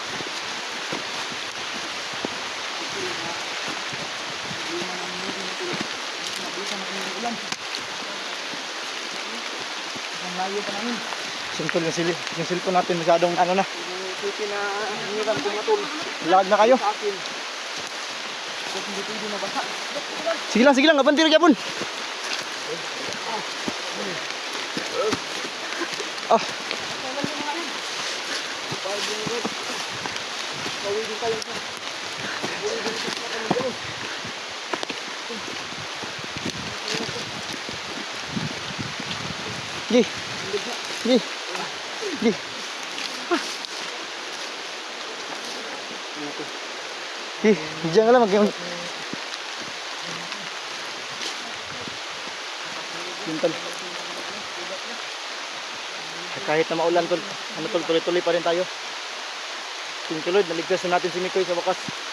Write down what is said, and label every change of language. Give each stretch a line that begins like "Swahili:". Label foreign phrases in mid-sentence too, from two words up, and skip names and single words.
Filipino: Simple yung cellphone natin masyadong ano na. Lag na kayo.
Cebuano: Sige lang, abantir gyapon. Ah. Gi. Gi. Gi. Gi,
Filipino: diyan ka lang Simple. Kahit na maulan tol, tuloy-tuloy pa rin tayo.
English: Thank you Lord,
Filipino: naligtas na natin si Mikoy sa wakas.